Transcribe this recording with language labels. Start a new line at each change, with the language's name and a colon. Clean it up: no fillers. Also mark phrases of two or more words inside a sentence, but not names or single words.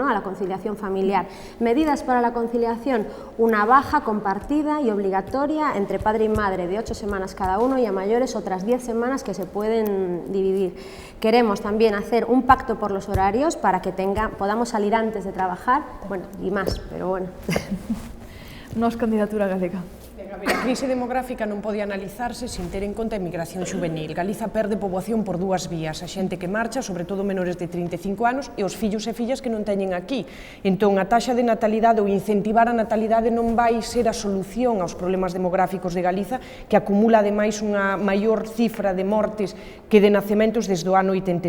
Spanish: A la conciliación familiar. Medidas para la conciliación: una baja compartida y obligatoria entre padre y madre de 8 semanas cada uno, y a mayores otras 10 semanas que se pueden dividir. Queremos también hacer un pacto por los horarios para que podamos salir antes de trabajar, bueno, y más, pero bueno.
Galician: Nos candidatura galega. A crise demográfica non pode analizarse sin ter en conta a emigración juvenil. Galiza perde poboación por dúas vías: a xente que marcha, sobre todo menores de 35 anos, e os fillos e fillas que non teñen aquí. Entón, a taxa de natalidade ou incentivar a natalidade non vai ser a solución aos problemas demográficos de Galiza, que acumula ademais unha maior cifra de mortes que de nacementos desde o ano 86.